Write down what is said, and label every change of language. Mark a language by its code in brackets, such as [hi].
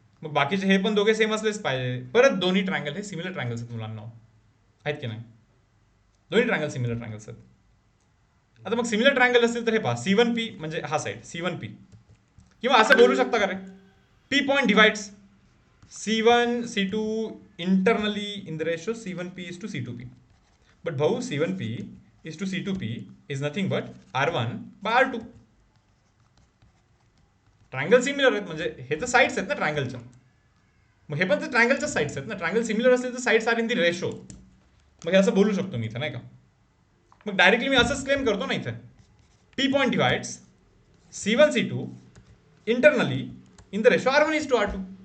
[mr] मग बाकीचे हे पण दोघे सेम असलेच पाहिजे. परत दोन्ही ट्रायंगल हे सिमिलर ट्रायंगल्स आहेत मुलांना, आहेत की नाही? दोन्ही ट्रायंगल सिमिलर ट्रायंगल्स आहेत. आता मग सिमिलर ट्रायंगल असतील तर हे पहा, C1P म्हणजे हा साईड C1P, किंवा असं बोलू शकता का रे, [en] P point divides C1 C2 internally in the ratio C1P is to C2P. But [mr] भाऊ, [en] C1P is to C2P is nothing but R1 by R2. [mr] Triangle similar आहेत म्हणजे हे तर साईड्स आहेत ना ट्रायंगलच्या. मग हे पण तर ट्रायंगलच्या साईड्स आहेत ना. ट्रायंगल सिमिलर असतील तर [en] Sides are in the ratio. [mr] मग हे असं बोलू शकतो मी इथं, नाही का? मग डायरेक्टली मी असंच क्लेम करतो ना इथे, [en] P point divides C1 C2 internally in the ratio R1 is to R2.